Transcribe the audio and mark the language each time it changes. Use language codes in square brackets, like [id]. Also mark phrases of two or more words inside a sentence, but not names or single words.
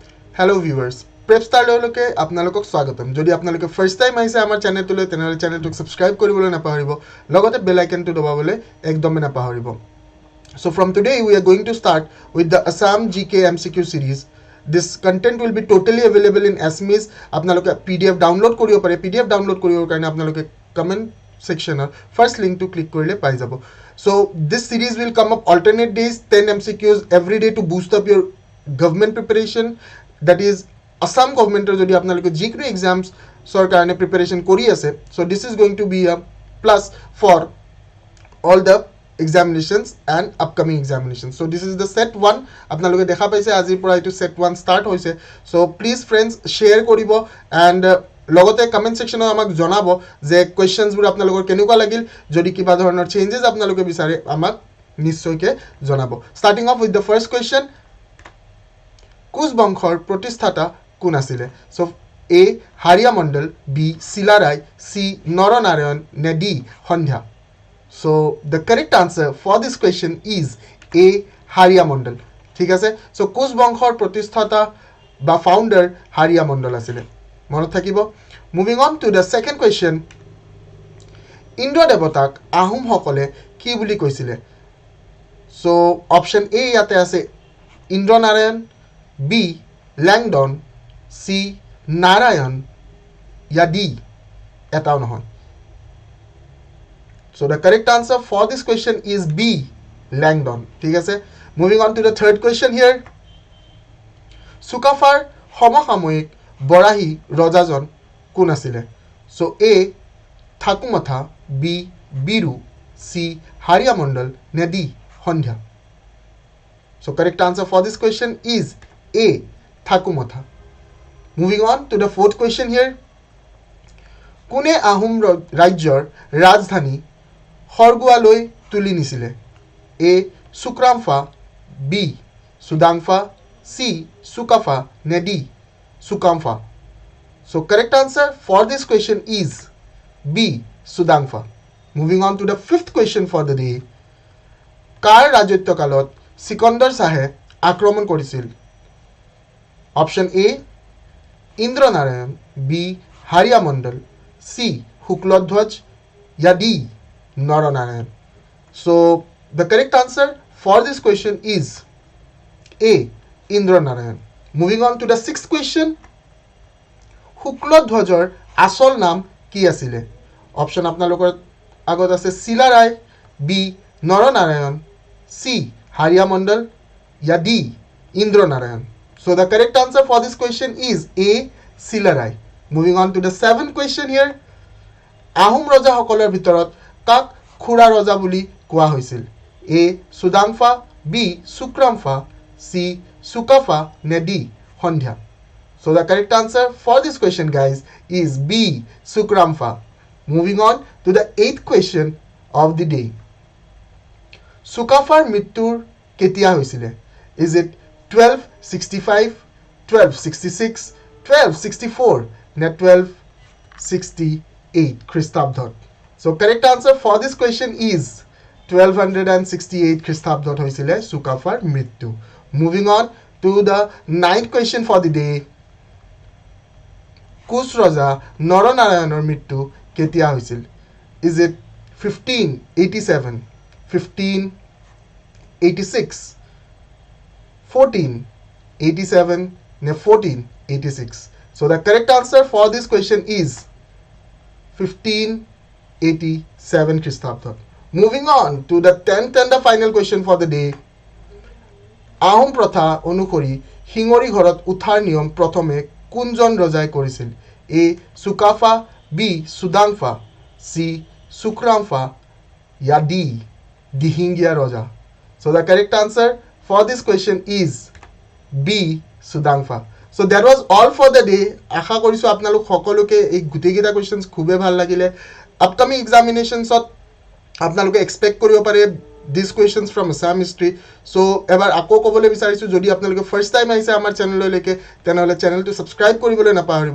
[en] Hello viewers, [as] Prepstar ললৈকে আপোনালোকক স্বাগতম। যদি আপোনালোকে [en] first time [as] আহিছে আমাৰ চেনেলটোলৈ তেনেহলে চেনেলটোক সাবস্ক্ৰাইব কৰিবলৈ নাপাহৰিব, লগতে বেল আইকনটো দবাবলৈ একদমেই নাপাহৰিব। [en] So from today we are going to start with the Assam GK MCQ series. This content will be totally available in Assamese. [as] আপোনালোকে PDF ডাউনলোড কৰিব পাৰে। PDF ডাউনলোড কৰিবৰ কাৰণে আপোনালোকে [en] comment sectionৰ first linkটো [as] ক্লিক কৰিলে পাই যাব। [en] So this series will come up alternate days, 10 MCQs every day to boost up your government preparation. That is [as] Assam governmentor যদি আপোনালোকে যিকোনো exams ছৰ কাৰণে preparation কৰি আছে, [en] so this is going to be a plus for all the examinations and upcoming examinations. So this is the set 1 [as] আপোনালোকে দেখা পাইছে আজিৰ পৰা এইটো set 1 start হৈছে. [en] So please friends share [as] koribo and লগতে [en] comment sectionত [as] আমাক জনাব যে কোৱেশ্চনছ বোৰ আপোনালোকৰ কেনেকুৱা লাগিল। যদি কিবা ধৰণৰ চেঞ্জেস আপোনালোকে বিচাৰে আমাক নিশ্চয়কৈ জনাব। [en] starting off with the first question, [as] কোচ বংশৰ প্ৰতিষ্ঠাতা কোন আছিলে? সো এ হাৰিয়া মণ্ডল, বি শিলা ৰায়, সি নৰনাৰায়ণ, নে ডি সন্ধ্যা? [en] so the correct answer for this question is A হাৰিয়া মণ্ডল। [as] ঠিক আছে, সো কোচ বংশৰ প্ৰতিষ্ঠাতা বা ফাউণ্ডাৰ হাৰিয়া মণ্ডল আছিলে, মনত থাকিব। [en] moving on to the second question, [as] ইন্দ্ৰ দেৱতাক আহোমসকলে কি বুলি কৈছিলে? সো অপশ্যন এ ইয়াতে আছে ইন্দ্ৰনাৰায়ণ, বি ল্যাংডন, সি নারায়ণ, या ডি এটাও নহয়। [en] So the correct answer for this question is B, Langdon. [as] ঠিক আছে, [en] moving on to the third question here. [as] চুকাফাৰ সমসাময়িক বৰাহী ৰজাজন কোন আছিলে? So A ঠাকুমাথা, বি বীৰু, সি হাৰিয়া মণ্ডল, নে ডি সন্ধ্যা? [en] So correct answer for this question is A, ঠাকুমাথা। Moving on to the fourth question here. [as] কোনে আহোম ৰাজ্যৰ ৰাজধানী খৰগুৱালৈ তুলি নিছিলে? এ সুক্ৰামফা, বি সুদাংফা, সি সুকাফা, নে ডি সুকামফা? [en] So correct answer for this question is B, সুদাংফা। Moving on to the fifth question for the day. [as] কাৰ ৰাজত্বকালত সিকন্দৰ শাহে আক্ৰমণ কৰিছিল? অপশ্যন এ ইন্দ্ৰনাৰায়ণ, বি হাৰিয়া মণ্ডল, সি শুক্লধ্বজ, या ডি নৰনাৰায়ণ? [en] So the correct answer for this question is A, ইন্দ্ৰনাৰায়ণ। Moving on to the sixth question. [as] শুক্লধ্বজৰ আসল নাম কি আছিলে? অপশ্যন আপোনালোকৰ আগত আছে শিলা ৰায়, বি নৰনাৰায়ণ, সি হাৰিয়া মণ্ডল, या ডি ইন্দ্ৰনাৰায়ণ? [en] So the correct answer for this question is A, শিলা ৰায়। Moving on to the seventh question here. [as] আহোম ৰজাসকলৰ ভিতৰত কাক খুৰা ৰজা বুলি কোৱা হৈছিল? এ সুদাংফা, বি সুক্ৰামফা, সি সুকাফা, নে ডি সন্ধ্যা? [en] So the correct answer for this question guys is B, সুক্ৰামফা। Moving on to the eighth question of the day. [as] সুকাফাৰ মৃত্যুৰ কেতিয়া হৈছিলে? [en] Is it 1265, 1266, 1264, [as] নে 1268 খ্ৰীষ্টাব্দত? [en] So correct answer for this question is 1268 [as] খ্ৰীষ্টাব্দত হৈছিলে সুকাফাৰ মৃত্যু। [en] Moving on to the ninth question for the day. [as] কোচ ৰজা নৰনাৰায়ণৰ মৃত্যু কেতিয়া হৈছিল? [en] Is it 1587, 1586, 1487, নে 1486? So the correct answer for this question is 1587 খ্ৰীষ্টাব্দত। Moving on to the 10th and the final question for the day. [as] আহোম প্ৰথা অনুসৰি শিঙৰি ঘৰত উঠাৰ নিয়ম প্ৰথমে কোনজন ৰজাই কৰিছিল? এ চুকাফা, বি সুদাংফা, সি সুক্ৰামফা, या ডি দিহিঙ্গীয়া ৰজা? [en] So the correct answer for this question is B, সুদাংফা। So that was all for the day. [as] আশা কৰিছোঁ আপোনালোক সকলোকে এই গোটেইকেইটা কুৱেশ্যনছ খুবেই ভাল লাগিলে। [en] upcoming examinationsত [as] আপোনালোকে এক্সপেক্ট কৰিব পাৰে [en] this questions from Assam history. [as] চ' এবাৰ আকৌ ক'বলৈ বিচাৰিছোঁ, যদি আপোনালোকে [en] first time [as] আহিছে আমাৰ চেনেললৈকে তেনেহ'লে চেনেলটো ছাবস্ক্ৰাইব কৰিবলৈ নাপাহৰিব।